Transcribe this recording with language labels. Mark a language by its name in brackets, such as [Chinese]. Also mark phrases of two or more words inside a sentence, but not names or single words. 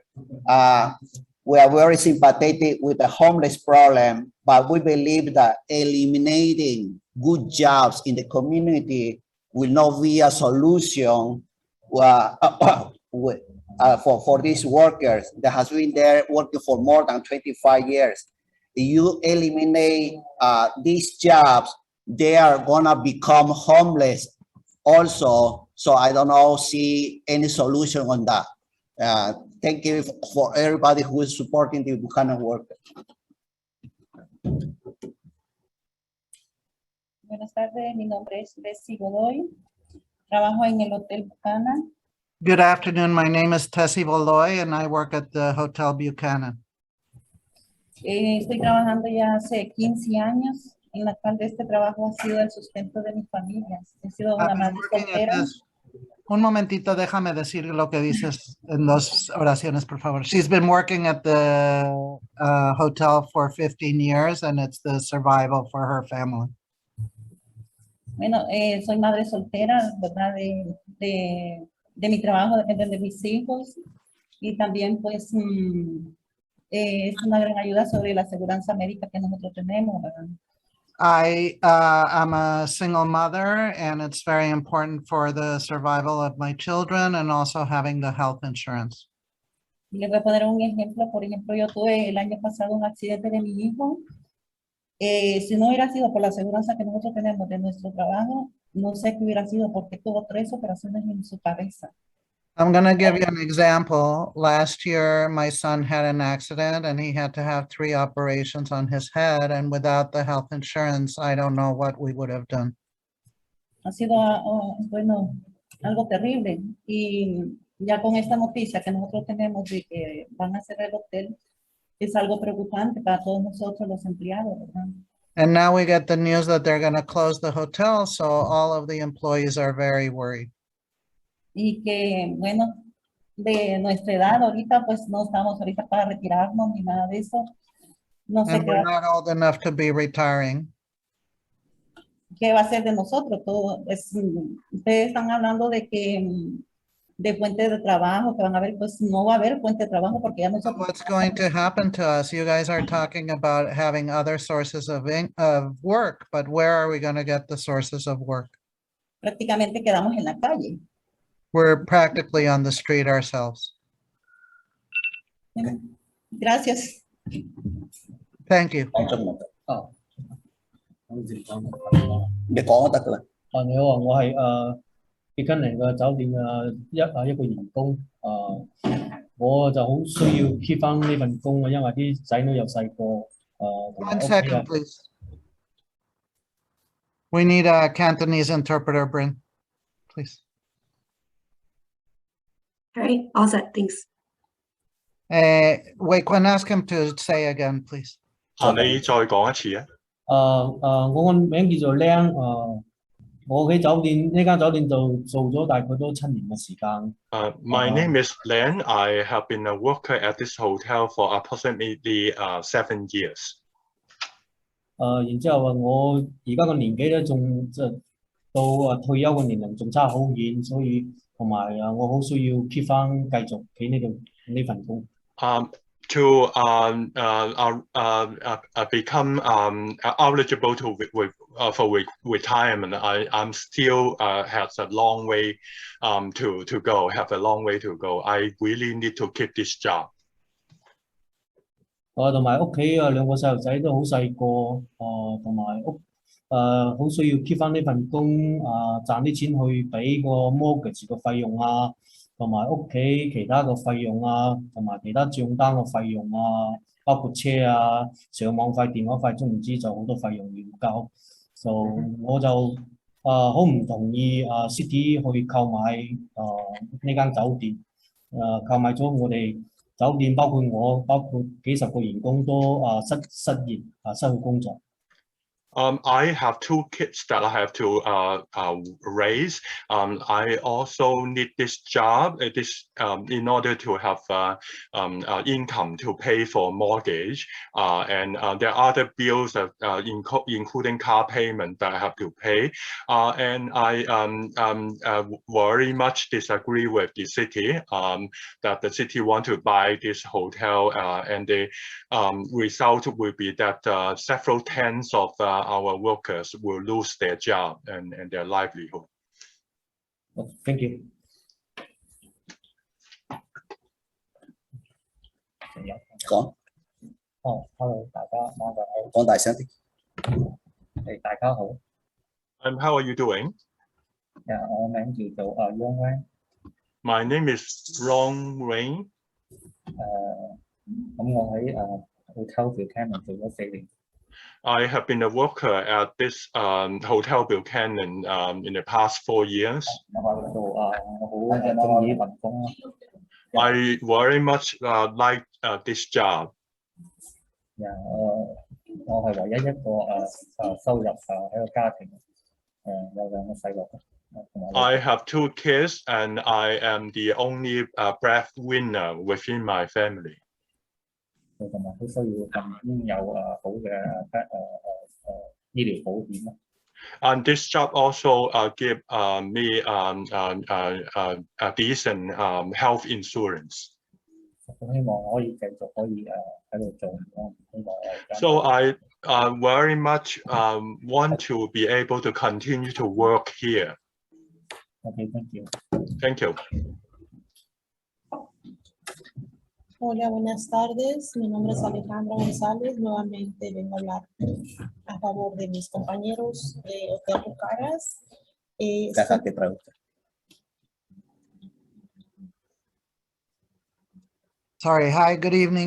[English] We are very sympathetic with the homeless problem, but we believe that eliminating good jobs in the community will not be a solution for these workers that has been there working for more than 25 years. If you eliminate these jobs, they are gonna become homeless also. So I don't see any solution on that. Thank you for everybody who is supporting the Buchanan workers. [Spanish] Buenas tardes, mi nombre es Bessie Godoy. Trabajo en el Hotel Buchanan. [English] Good afternoon. My name is Tessie Voloy and I work at the Hotel Buchanan. [Spanish] Estoy trabajando ya hace 15 años, en la cual este trabajo ha sido el sustento de mi familia. He sido una madre soltera. Un momentito, déjame decir lo que dices en 2 oraciones, por favor. [English] She's been working at the hotel for 15 years and it's the survival for her family. [Spanish] Bueno, soy madre soltera, ¿verdad? De mi trabajo dependen de mis hijos y también pues es una gran ayuda sobre la aseguranza médica que nosotros tenemos, ¿verdad? [English] I am a single mother and it's very important for the survival of my children and also having the health insurance. [Spanish] Y les voy a poner un ejemplo. Por ejemplo, yo tuve el año pasado un accidente de mi hijo. Si no hubiera sido por la aseguranza que nosotros tenemos de nuestro trabajo, no sé qué hubiera sido porque tuvo 3 operaciones en su cabeza. [English] I'm going to give you an example. Last year, my son had an accident and he had to have 3 operations on his head. And without the health insurance, I don't know what we would have done. [Spanish] Ha sido, bueno, algo terrible. Y ya con esta noticia que nosotros tenemos de que van a cerrar el hotel, es algo preocupante para todos nosotros los empleados, ¿verdad? [English] And now we get the news that they're going to close the hotel. So all of the employees are very worried. [Spanish] Y que, bueno, de nuestra edad ahorita, pues no estamos ahorita para retirarnos ni nada de eso. No sé [English] And we're not old enough to be retiring. [Spanish] qué va a ser de nosotros. Todo ustedes están hablando de que de fuente de trabajo, que van a haber, pues no va a haber fuente de trabajo porque ya nosotros. [English] What's going to happen to us? You guys are talking about having other sources of work, but where are we going to get the sources of work? [Spanish] Prácticamente quedamos en la calle. [English] We're practically on the street ourselves. [Spanish] Gracias. [English] Thank you. Để có tất là [Cantonese] 你好啊，我係傑根尼嘅酒店一個員工，我就好需要 keep 翻呢份工啊，因為啲仔女又細個 [English] One second, please. We need a Cantonese interpreter, Bryn, please. All right, all set, thanks. Wait, can I ask him to say again, please? [Cantonese] 你再講一次啊！我個名叫做靚， 我喺酒店呢間酒店就做咗大概都7年嘅時間。 [English] My name is Len. I have been a worker at this hotel for approximately 7 years. [Cantonese] 然之後我而家個年紀咧，仲即係到退休嘅年齡仲差好遠，所以同埋我好需要 keep 翻繼續喺呢份工。 [English] To become eligible for retirement, I'm still has a long way to go. Have a long way to go. I really need to keep this job. [Cantonese] 同埋屋企2個細路仔都好細個，同埋好需要 keep 翻呢份工，賺啲錢去俾個 mortgage 個費用啊，同埋屋企其他個費用啊，同埋其他帳單個費用啊，包括車啊、上網費、電話費，總唔知就好多費用要交。就我就好唔同意City 去購買呢間酒店，購買咗我哋酒店，包括我，包括幾十個員工都失業失去工作。 [English] I have 2 kids that I have to raise. I also need this job in order to have income to pay for mortgage, and there are other bills that including car payment that I have to pay. And I very much disagree with the city that the city want to buy this hotel, and the result will be that several tens of our workers will lose their job and their livelihood. Thank you. [Cantonese] 講。 Hello， 大家晚上好。講大聲啲。大家好。 [English] How are you doing? [Cantonese] 我名叫做 Long Wang。 [English] My name is Long Wang. [Cantonese] 咁我喺Hotel Buchanan 做咗4年。 [English] I have been a worker at this Hotel Buchanan in the past 4 years. I very much like this job. [Cantonese] 我係唯一一個收入喺個家庭，有2個細路。 [English] I have 2 kids and I am the only breadwinner within my family. [Cantonese] 同埋都需要有好嘅醫療保險。 [English] And this job also give me a decent health insurance. [Cantonese] 希望可以繼續可以喺度做。 [English] So I very much want to be able to continue to work here. Okay, thank you. Thank you. [Spanish] Hola, buenas tardes. Mi nombre es Alejandra González. Nuevamente vengo a hablar a favor de mis compañeros de Hotel Bucaras. Déjate preguntar. [English] Sorry, hi, good evening.